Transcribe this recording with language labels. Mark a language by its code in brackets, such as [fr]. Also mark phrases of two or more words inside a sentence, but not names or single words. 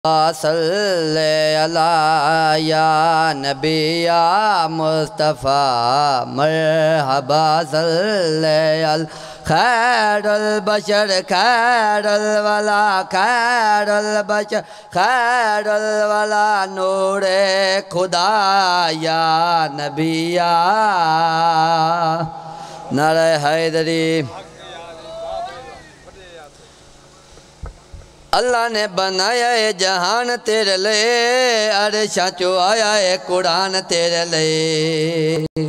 [ar] صل على يا نبي يا مصطفى مرحبا صل عل خير البشر خير الولا خير البشر خير الولا खैरुल बशर खैरुल वला [ur] نورِ خدا [ar] يا نبي يا [ur] نعرۂ حیدری. اللہ نے بنایا ہے جہان تیرے لیے, [pa] عرشا چوں [ur] آیا ہے قرآن تیرے لیے.